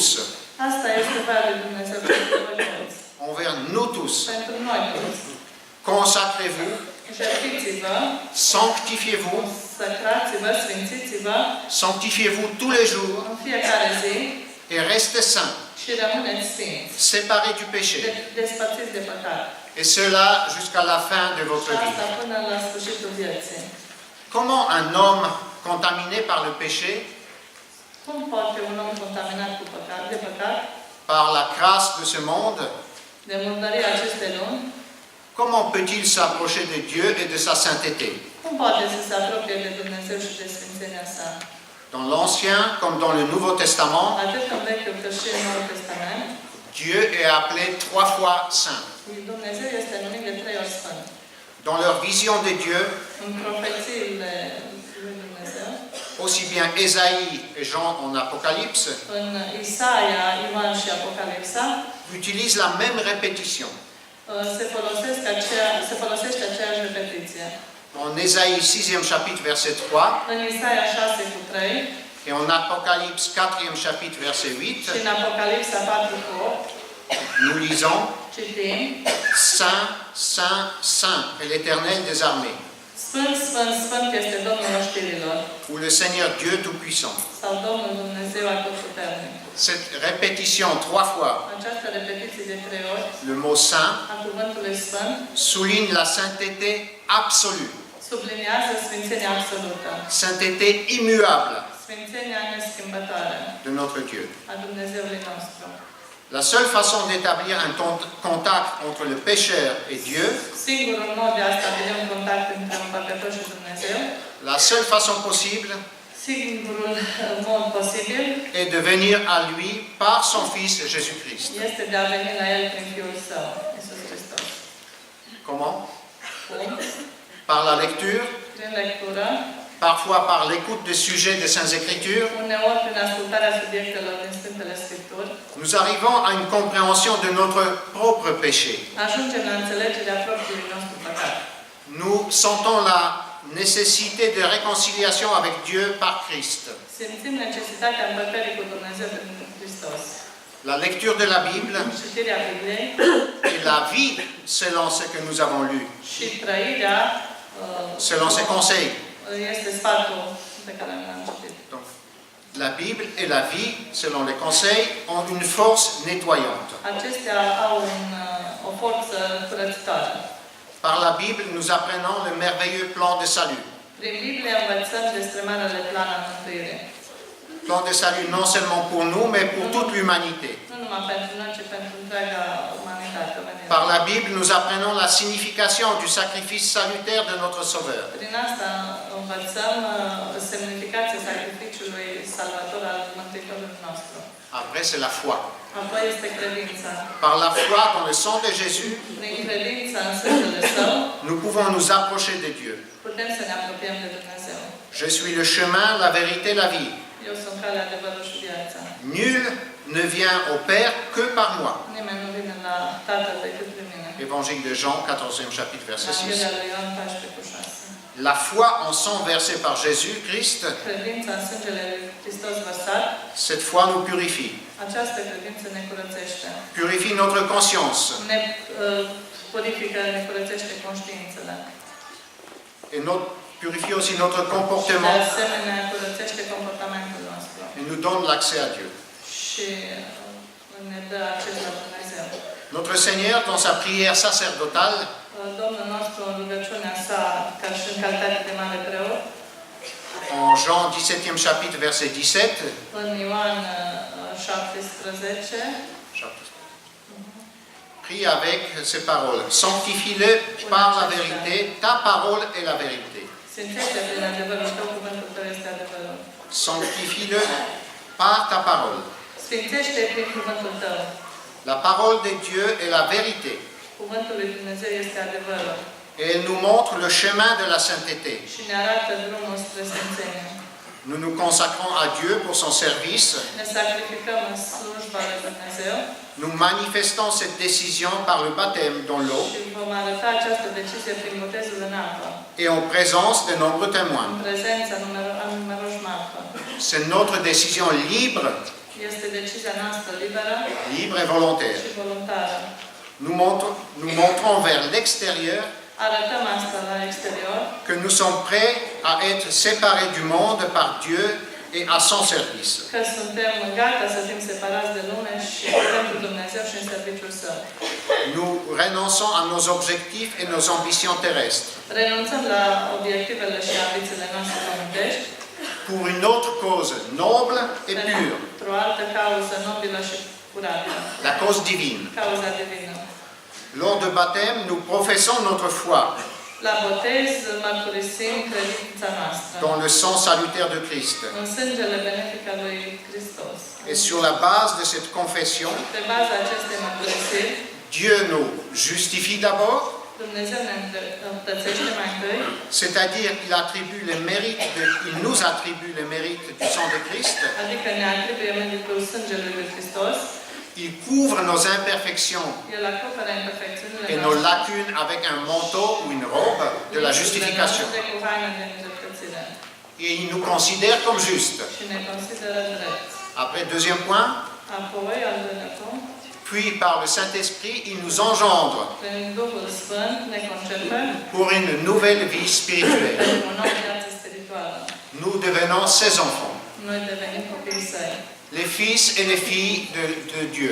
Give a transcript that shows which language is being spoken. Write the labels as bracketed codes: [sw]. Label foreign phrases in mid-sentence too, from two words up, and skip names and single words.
[ro] Asta este voia lui Dumnezeu pentru voi toți, [fr] envers nous tous. [ro] pentru noi toți. [fr] Consacrez-vous, [ro] Jertfiți-vă, [fr] sanctifiez-vous, [ro] săcrați-vă, sfințiți-vă [fr] sanctifiez-vous tous les jours [ro] în fiecare zi [fr] et restez saints, [ro] și rămâneți sfinți, [fr] séparés du péché. [ro] despărțiți de păcat. [fr] Et cela jusqu'à la fin de votre [ro] Și [fr] vie. [ro] asta până la sfârșitul vieții. [fr] Comment un homme contaminé par le péché, [ro] Cum poate un om contaminat cu păcat, de păcat, [fr] par la grâce de ce monde, [ro] de murdăria acestei lumi, [fr] comment peut-il s'approcher de Dieu et de sa sainteté? [ro] cum poate să se apropie de Dumnezeu și de sfințenia sa? [fr] Dans l'Ancien comme dans le Nouveau Testament, [ro] Atât în Vechiul cât și în Noul Testament, [fr] Dieu est appelé 3 fois saint. [ro] Dumnezeu este numit de 3 ori Sfânt. [fr] Dans leur vision de Dieu, [ro] În profețiile lui Dumnezeu, [fr] aussi bien Ésaïe et Jean en Apocalypse, [ro] în Isaia, Ioan și Apocalipsa, [fr] utilisent la même répétition. [ro] se folosește aceeași repetiție. [fr] En Ésaïe 6e chapitre verset 3 [ro] În Isaia 6 cu 3 [fr] et en Apocalypse 4e chapitre verset 8, [ro] și în Apocalipsa 4 cu 8, [fr] nous lisons [ro] citim: [fr] Saint, Saint, Saint est l'Éternel des armées, [ro] Sfânt, Sfânt, Sfânt este Domnul oștirilor, [fr] ou le Seigneur Dieu Tout-Puissant. [ro] sau Domnul Dumnezeu Atotputernic. [fr] Cette répétition 3 fois, [ro] Această repetiție de 3 ori [fr] le mot Saint, [ro] a cuvântului Sfânt [fr] souligne la sainteté absolue, [ro] subliniază sfințenia absolută, [fr] sainteté immuable, [ro] Sfințenia neschimbătoare [fr] de notre Dieu. [ro] a Dumnezeului nostru. [fr] La seule façon d'établir un contact entre le pécheur et Dieu, [ro] Singurul mod de a stabili un contact între un păcătos și Dumnezeu, [fr] la seule façon possible [ro] singurul mod posibil [fr] est de venir à lui par son Fils Jésus-Christ. [ro] este de a veni la El prin Fiul Său, Iisus Hristos. [fr] Comment? [ro] Cum? [fr] Par la lecture, [ro] Prin lectură, [fr] parfois par l'écoute des sujets des Saintes Écritures, [ro] uneori prin ascultarea subiectelor din Sfintele Scripturi, [fr] nous arrivons à une compréhension de notre propre péché. [ro] ajungem la înțelegerea propriului nostru păcat. [fr] Nous sentons la nécessité de réconciliation avec Dieu par Christ. [ro] Simțim necesitatea împăcării cu Dumnezeu prin Hristos. [fr] La lecture de la Bible [ro] Citirea Bibliei [fr] et la vie selon ce que nous avons lu, [ro] și trăirea [fr] selon ses conseils. [ro] este sfatul pe care l-am citit. [fr] Donc, la Bible et la vie, selon les conseils, ont une force nettoyante. [ro] Acestea au o forță curățitoare. [fr] Par la Bible, nous apprenons le merveilleux plan de salut. [ro] Prin Biblie învățăm despre marele plan al mântuirii. [fr] Plan de salut non seulement pour nous, mais pour toute l'humanité. [ro] Nu numai pentru noi, ci pentru întreaga umanitate. [fr] Par la Bible, nous apprenons la signification du sacrifice salutaire de notre Sauveur. [ro] Prin asta învățăm semnificația sacrificiului salvator al Mântuitorului nostru. [fr] Après, c'est la foi. [ro] Apoi este credința. [fr] Par la foi dans le sang de Jésus, [ro] Prin credința în sângele Său, [fr] nous pouvons nous approcher de Dieu. [ro] putem să ne apropiem de Dumnezeu. [fr] Je suis le chemin, la vérité, la vie. [ro] Eu sunt calea, adevărul și viața. [fr] Nul ne vient au Père que par moi. [ro] Nimeni nu vine la Tatăl decât prin mine. [fr] Évangile de Jean, 14e chapitre, verset 6. [ro] Evanghelia lui Ioan 14:6. [fr] La foi en sang versé par Jésus-Christ, [ro] Credința în sângele lui Hristos vărsat, [fr] cette foi nous purifie. [ro] această credință ne curățește. [fr] Purifie notre conscience [ro] Ne purifică, ne curățește conștiințele. [fr] et purifie aussi notre [ro] Și de [fr] comportement [ro] asemenea curățește comportamentul nostru. [fr] et nous donne l'accès à Dieu. [ro] Și ne dă acces la Dumnezeu. [fr] Notre Seigneur, dans sa prière sacerdotale, [ro] Domnul nostru, în rugăciunea sa, ca și în calitate de mare preot, [fr] en Jean 17e chapitre, verset 17, [ro] în Ioan 17, [fr] prie avec ces paroles. Sanctifie-le par la vérité, ta parole est la vérité. [ro] Sfințește prin adevărul tău, cuvântul tău este adevărul. [fr] Sanctifie-le par ta parole. [ro] Sfințește prin cuvântul tău. [fr] La parole de Dieu est la vérité. [ro] Cuvântul lui Dumnezeu este adevărul. [fr] Et elle nous montre le chemin de la sainteté. [ro] Și ne arată drumul spre sfințenie. [fr] Nous nous consacrons à Dieu pour son service. [ro] Ne sacrificăm în slujba lui Dumnezeu [fr] Nous manifestons cette décision par le baptême dans l'eau [ro] și vom arăta această decizie prin botezul în apă, [fr] et en présence de nombreux [ro] în [fr] témoins. [ro] prezența a numeroși martori. [fr] C'est notre décision libre, [ro] Este decizia noastră liberă [fr] libre et volontaire. [ro] și voluntară. [fr] Nous montrons vers l'extérieur [ro] Arătăm asta la exterior, [fr] que nous sommes prêts à être séparés du monde par Dieu et à son service. [ro] că suntem gata să fim separați de lume și pentru Dumnezeu și în serviciul Său. [fr] Nous renonçons à nos objectifs et nos ambitions terrestres [ro] Renunțăm la obiectivele și ambițiile noastre pământești [fr] pour une autre cause noble et pure, [ro] pentru o altă cauză nobilă și curată, [fr] la cause divine. [ro] cauza divină. [fr] Lors de baptême, nous professons notre foi [ro] La botez mărturisim credința noastră [fr] dans le sang salutaire de Christ. [ro] în sângele benefic al lui Hristos. [fr] Et sur la base de cette confession, [ro] Pe baza acestei mărturisiri, [fr] Dieu nous justifie d'abord, [ro] Dumnezeu ne împărtățește mai întâi, [fr] c'est-à-dire il nous attribue les mérites du sang de Christ. [ro] adică ne atribuie meritul sângelui lui Hristos. [fr] Il couvre nos imperfections [ro] El acoperă imperfecțiunile [fr] et nos lacunes avec un manteau ou une robe de la justification. [ro] noastre cu haine de îndreptățire [fr] Et il nous considère comme justes. [ro] și ne consideră drepți. [fr] Après, deuxième point, [ro] Apoi, al doilea punct, [fr] puis par le Saint-Esprit, il nous engendre [ro] prin Duhul Sfânt ne concepem [fr] pour une nouvelle vie spirituelle. [ro] pentru o nouă viață spirituală. [fr] Nous devenons ses enfants, [ro] Noi devenim copiii Săi, [fr] les fils et les filles de Dieu.